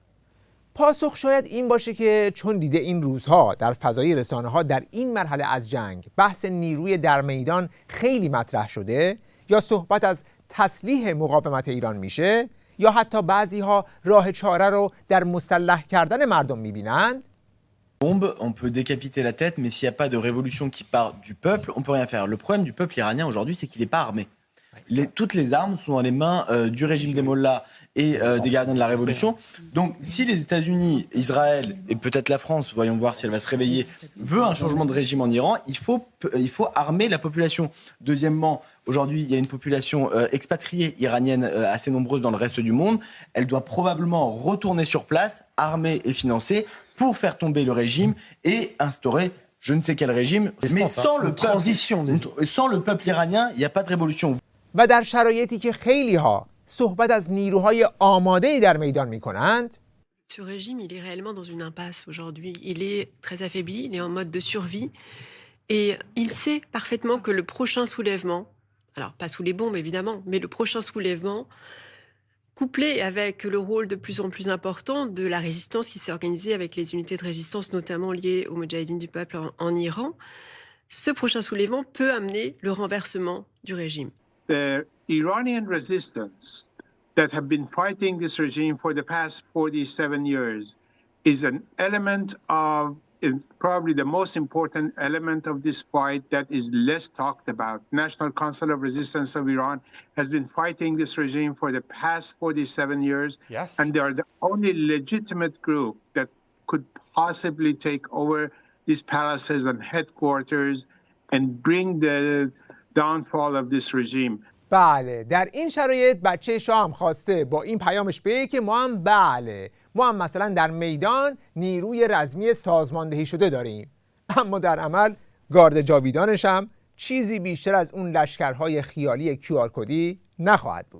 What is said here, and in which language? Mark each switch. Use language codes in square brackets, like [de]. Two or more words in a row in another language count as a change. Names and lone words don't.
[fa] پاسخ شاید این باشه که چون دیده این روزها در فضای رسانه‌ها در این مرحله از جنگ بحث نیروی در میدان خیلی مطرح شده، یا صحبت از تسلیح مقاومت ایران میشه، یا حتی بعضی‌ها راه چاره رو در مسلح کردن مردم میبینند. [fr] On peut décapiter la tête, mais s'il n'y a pas de révolution qui part du peuple, on peut rien faire. Le problème du peuple iranien aujourd'hui, c'est qu'il n'est pas armé. Toutes les armes sont dans les mains du régime des mollahs et des gardiens de la révolution. Donc, si les États-Unis, Israël et peut-être la France, voyons voir si elle va se réveiller, veut un changement de régime en Iran, il faut armer la population. Deuxièmement, aujourd'hui, il y a une population expatriée iranienne assez nombreuse dans le reste du monde. Elle doit probablement retourner sur place, armée et financée, pour faire tomber le régime et instaurer je ne sais quel régime. Mais sans le peuple iranien, il n'y a pas de révolution. [fa] و در شرایطی که خیلی ها صحبت از نیروهای آماده‌ای در میدان می‌کنند، [fr] Ce régime, il est réellement dans une impasse aujourd'hui. Il est très affaibli, il est en mode de survie et il sait parfaitement que le prochain soulèvement, alors pas sous les bombes évidemment, mais le prochain soulèvement, couplé avec le rôle de plus en plus important de la résistance qui s'est organisée avec les unités de résistance notamment liées aux Moudjahidines du peuple en Iran, ce prochain soulèvement peut amener le renversement du régime. [en] The Iranian resistance that have been fighting this regime for the past 47 years is an element of, probably the most important element of this fight that is less talked about. National Council of Resistance of Iran has been fighting this regime for the past 47 years. Yes. And they are the only legitimate group that could possibly take over these palaces and headquarters and bring the downfall of this regime. [fa] بله، در این شرایط بچه شاه هم خواسته با این پیامش بگه که ما هم مثلا در میدان نیروی رزمی سازماندهی شده داریم، اما در عمل گارد جاویدانش هم چیزی بیشتر از اون لشکرهای خیالی QR کدی نخواهد بود.